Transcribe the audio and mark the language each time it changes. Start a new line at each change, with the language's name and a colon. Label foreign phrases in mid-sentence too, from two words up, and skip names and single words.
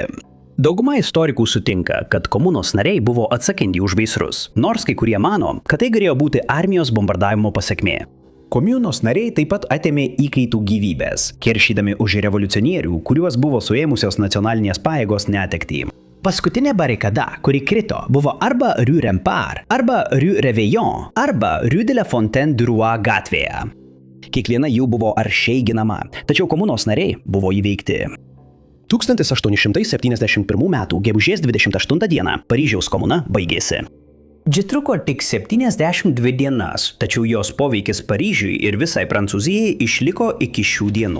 Lithuanian: Dauguma istorikų sutinka, kad komunos nariai buvo atsakingi už gaisrus, nors kai kurie mano, kad tai galėjo būti armijos bombardavimo pasekmė. Komunos nariai taip pat atėmė įkaitų gyvybės, keršydami už revoliucionierių, kuriuos buvo suėmusios nacionalinės pajėgos netektį. Paskutinė barikada, kuri krito, buvo arba Rue Rempart, arba Rue Réveillon, arba Rue de la Fontaine du Roi gatvėje. Kiekviena jų buvo aršiai ginama, tačiau komunos nariai buvo įveikti. 1871 m. gegužės 28 d. Paryžiaus komuna baigėsi. Ji truko tik 72 dienas, tačiau jos poveikis Paryžiui ir visai Prancūzijai išliko iki šių dienų.